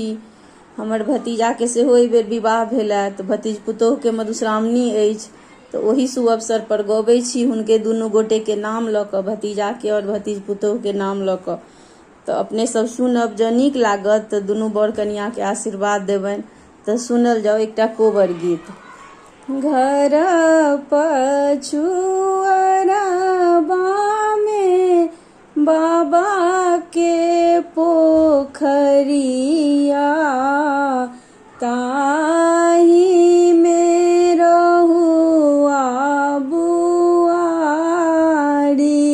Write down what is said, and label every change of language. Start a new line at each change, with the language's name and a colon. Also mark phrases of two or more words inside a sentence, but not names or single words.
Maithili: हमर भतीजा के सेहो एहि बेर विवाह भेलै तऽ भतीज पुतोह के मधुश्रावणी अछि, तऽ ओही शुभ अवसर पर गबै छी हुनके दुनू गोटे के नाम लऽ कऽ, भतीजा के और भतीज पुतोह के नाम लऽ कऽ। तऽ अपने सब सुनब, जँ नीक लागत तऽ दुनू बर कनिया के आशीर्वाद देबनि। तऽ सुनल जाओ एकटा कोबर गीत। घर पछुअरबा में बाबा के पोखरिया, ताही में रहुआ बुआरी।